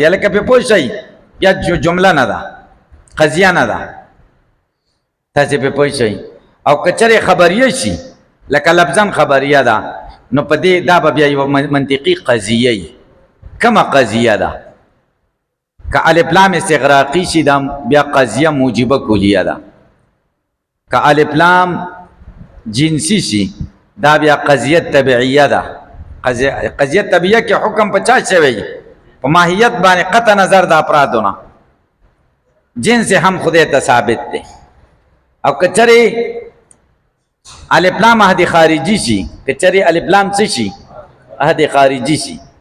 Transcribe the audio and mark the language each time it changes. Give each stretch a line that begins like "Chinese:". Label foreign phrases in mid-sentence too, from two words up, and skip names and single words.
Pashto: هلکه پې پوه شئ بیا جمله نه ده قضیه نه ده تاسې پې پوه شئ او که چرې خبریه شي لکه لفظا خبریه ده نو په دې دا به بیا یوه منطقي قضیه وي کومه قضیه ده که الف لام استغراقی شي دا بیا قضیه موجبه کلیه ده که الف لام جنسی شي دا بیا قضیه طبیعیه ده قضیه طبیعیه کې حکم په چا شوی په ماهیت باندې قطع نظر د افرادونه جنس هم خدای ته ثابت دی او که چرې الف لام عهد خارجي شي که چرې الف لام څه شي عهد خارجي شي